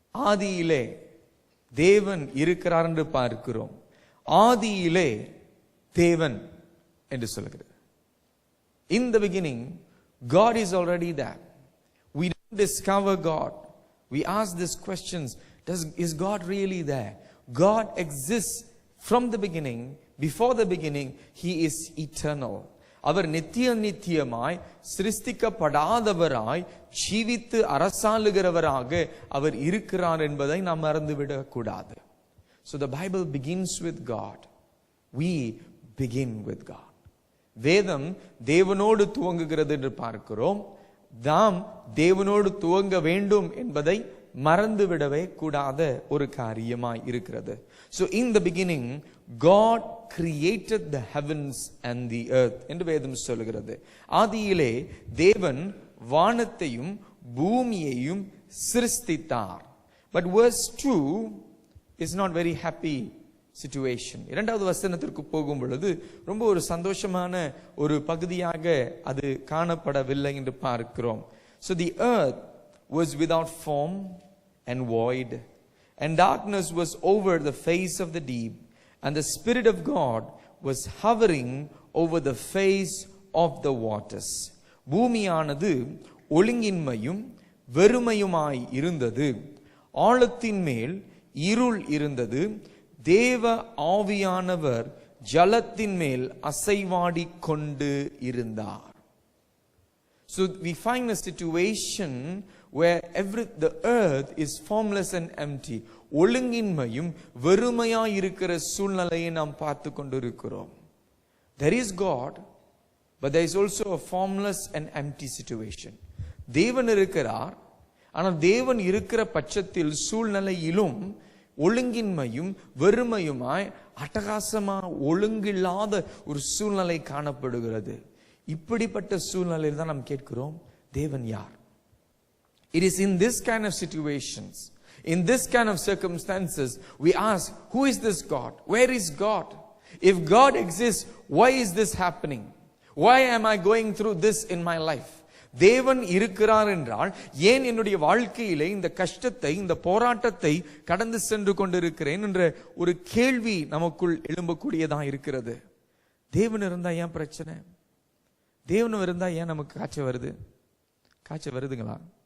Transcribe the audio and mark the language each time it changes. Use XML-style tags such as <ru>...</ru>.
<ta>ஆதியிலே தேவன் இருக்கிறார் என்று பார்க்கிறோம். ஆதியிலே தேவன் என்று சொல்கிறது.</ta> <en>In the beginning God is already there. We don't discover God. We ask these questions. Is God really there? God exists from the beginning. Before the beginning, He is eternal.</en> <ta>அவர் நித்தியமாய் சிருஷ்டிக்கப்படாதவராய் ஜீவித்து அரசாளுகிறவராக அவர் இருக்கிறார் என்பதை நாம் மறந்துவிடக் கூடாது.</ta> <en>So the Bible begins with God. We begin with God.</en> <ta>வேதம் தேவனோடு துவங்குகிறது என்று பார்க்கிறோம். நாம் தேவனோடு துவங்க வேண்டும் என்பதை மறந்துவிடவே கூடாத ஒரு காரியமாய் இருக்கிறது.</ta> <en>So in the beginning God created the heavens and the earth</en> <ta>என்று வேதம் சொல்கிறது. ஆதியிலே தேவன் வானத்தையும் பூமியையும் சிருஷ்டித்தார்.</ta> <en>But verse 2 is not very happy situation.</en> <ta>இரண்டாவது வசனத்திற்கு போகும் பொழுது ரொம்ப ஒரு சந்தோஷமான ஒரு பகுதியாக அது காணப்படவில்லை என்று பார்க்கிறோம்.</ta> <en>So the earth was without form and void, and darkness was over the face of the deep, and the Spirit of God was hovering over the face of the waters.</en> <ta>பூமியானது ஒழுங்கின்மையும் வெறுமையுமாய் இருந்தது, ஆழத்தின் மேல் இருள் இருந்தது, தேவ ஆவியானவர் ஜலத்தின் மேல் அசைவாடி கொண்டு இருந்தார்.</ta> <en>So we find a situation where the earth is formless and empty.</en> <ta>ஒழுங்கின்மையும் வெறுமையாய் இருக்கிற சூழ்நிலையை நாம் பார்த்து கொண்டிருக்கிறோம்.</ta> <en>There is God, but there is also a formless and empty situation.</en> <ta>தேவன் இருக்கிறார், ஆனால் தேவன் இருக்கிற பட்சத்தில் சூழ்நிலையிலும் ஒழுங்கின்மையும் வெறுமையுமாய் அட்டகாசமா ஒழுங்கில்லாத ஒரு சூழ்நிலை காணப்படுகிறது. இப்படிப்பட்ட சூழ்நிலையில் தான் நாம் கேட்கிறோம், தேவன் யார்?</ta> <en>It is in this kind of situations, in this kind of circumstances, we ask, who is this God? Where is God? If God exists, why is this happening? Why am I going through this in my life?</en> <ta>தேவன் இருக்கிறார் என்றால் ஏன் என்னுடைய வாழ்க்கையிலே இந்த கஷ்டத்தை இந்த போராட்டத்தை கடந்து சென்று கொண்டிருக்கிறேன் என்ற ஒரு கேள்வி நமக்குள் எழும்பக்கூடியதா இருக்கிறது. தேவன் இருந்தா ஏன் பிரச்சனை? தேவன் இருந்தா ஏன் நமக்கு காய்ச்சல் வருது? காய்ச்சல் வருதுங்களா?</ta>